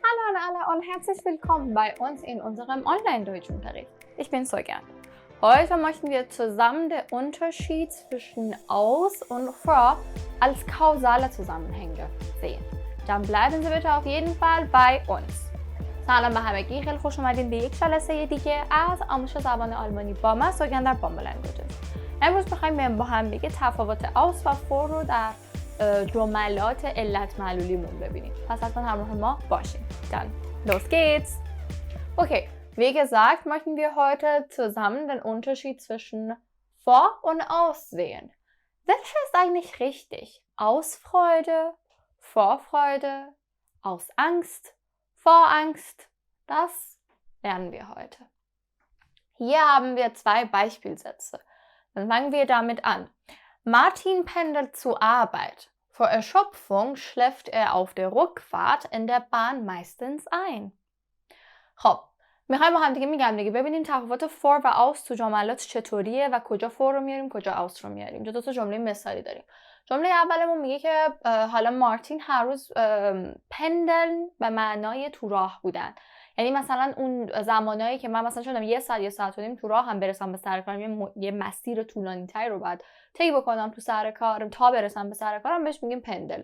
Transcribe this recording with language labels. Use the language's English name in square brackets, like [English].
[German] an alle und herzlich willkommen bei uns in unserem Online-Deutschunterricht. Ich bin Sogan. Heute möchten wir zusammen den Unterschied zwischen aus und vor als kausale Zusammenhänge sehen. Dann bleiben Sie bitte auf jeden Fall bei uns. [Persian] سلام به همگی، خیلی خوش اومدین به یک جلسه دیگه از آموزش زبان آلمانی با من سوگن در بامبل لنگویجز. امروز می‌خوایم با هم دیگه تفاوت aus و vor رو در جملات علت معلولیمون ببینیم. پس حتما همراه ما bashing. [German] Dann los geht's! Okay, wie gesagt, möchten wir heute zusammen den Unterschied zwischen vor und aus sehen. Welcher ist eigentlich richtig? Ausfreude, Vorfreude, aus Angst, vor Angst? Das lernen wir heute. Hier haben wir zwei Beispielsätze. Dann fangen wir damit an. Martin pendelt zur Arbeit. Vor Erschöpfung schläft er auf der Rückfahrt in der Bahn meistens ein. [Persian] خب میخوایم با هم دیگه ببینیم تفاوت for و aus تو جملات چطوریه و کجا for رو میاریم کجا aus رو میاریم. دو تا جمله مثالی داریم. جمله اولمون میگه که حالا مارتین هر روز پندل به معنای تو راه بودن. یعنی مثلا اون زمانایی که من مثلا شدم یه ساعت و نیم تو راه هم برسم به سر کارم، یه مسیر طولانی تری رو باید طی بکنم تو سر کارم تا برسم به سر کارم، بهش میگیم پندل.